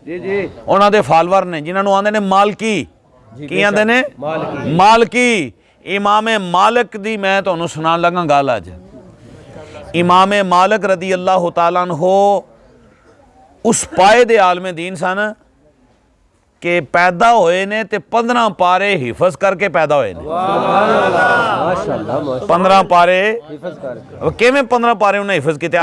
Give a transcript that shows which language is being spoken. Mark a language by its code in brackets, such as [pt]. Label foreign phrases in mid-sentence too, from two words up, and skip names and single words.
[pa] ਜੀ ਜੀ ਉਹਨਾਂ ਦੇ ਫਾਲੋਅਰ ਨੇ ਜਿਨ੍ਹਾਂ ਨੂੰ ਆਂਦੇ ਨੇ ਮਾਲਕੀ। ਕੀ ਆਂਦੇ ਨੇ? ਮਾਲਕੀ। ਇਮਾਮ ਮਾਲਿਕ ਦੀ ਮੈਂ ਤੁਹਾਨੂੰ ਸੁਣਾਉਣ ਲੱਗਾ ਗੱਲ ਅੱਜ। ਇਮਾਮ ਮਾਲਿਕ [ar] رضي الله تعالى عنه [pa] ਉਸ ਪਾਏ ਦੇ ਆਲਮੇ ਦੀਨ ਸਨ ਕਿ ਪੈਦਾ ਹੋਏ ਨੇ ਤੇ 15 ਪਾਰੇ ਹਿਫ਼ਜ਼ ਕਰਕੇ ਪੈਦਾ ਹੋਏ ਨੇ। 15 ਪਾਰੇ ਕਿਵੇਂ 15 ਪਾਰੇ ਉਨ੍ਹਾਂ ਹਿਫ਼ਜ਼ ਕੀਤੇ?